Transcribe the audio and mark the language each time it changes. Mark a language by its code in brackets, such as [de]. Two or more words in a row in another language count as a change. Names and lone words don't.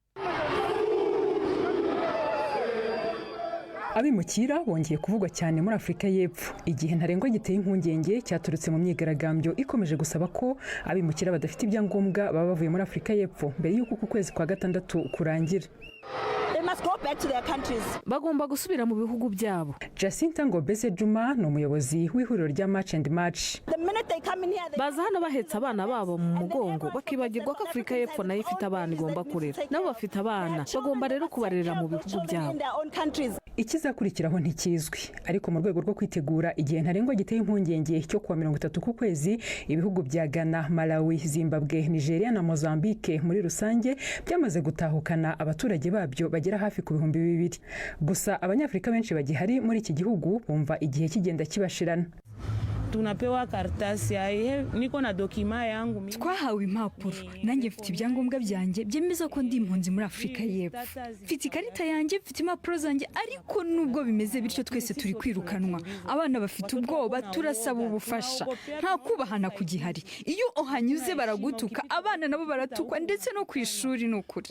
[rw] Abimukira bongeye kuvugwa cyane muri Afrika y'Epfo, igihe ntarengwa giteye impungenge cyaturutse mu myigaragambyo ikomeje gusaba ko abimukira badafite ibyangombwa baba bavuye muri Afrika y'Epfo mbere y'uko ku kwezi kwa gatandatu kurangira. Bagomba gusubira mu bihugu byabo. Jacinta Ngobese Juma ni umuyobozi w'ihuriro rya Match and Match. Baza hano bahetse abana babo mu mugongo bakibagirwa ko Afrika y'Epfo nayo ifite abana igomba kurera. Nabo bafite abana, bagomba rero kubarera mu bihugu byabo. Ikizakurikiraho ntikizwi, ariko mu rwego rwo kwitegura igihe ntarengwa giteye impungenge cyo kuwa 30 ku kwezi, ibihugu bya Ghana, Malawi, Zimbabwe, Nigeria na Mozambique muri rusange byamaze gutahukana abaturage babyo bagera hafi ku 200,000. Gusa abanyafrika benshi bagihari muri iki gihugu bumva igihe kigenda kibashirana. [sw] Tunapewa karatasi niko na dokima yangu. [rw] Twahawe impapuro, nanjye mfite ibyangombwa byanjye byemeza ko ndi impunzi muri Afrika y'Epfo. Mfite ikarita yanjye, mfite impapuro zanjye, ariko nubwo bimeze bityo twese turi kwirukanwa. Abana bafite ubwoba, turasaba ubufasha. Nta kubahana kugihari. Iyo ohanyuze baragutuka, abana nabo baratukwa ndetse no ku ishuri n'ukuri.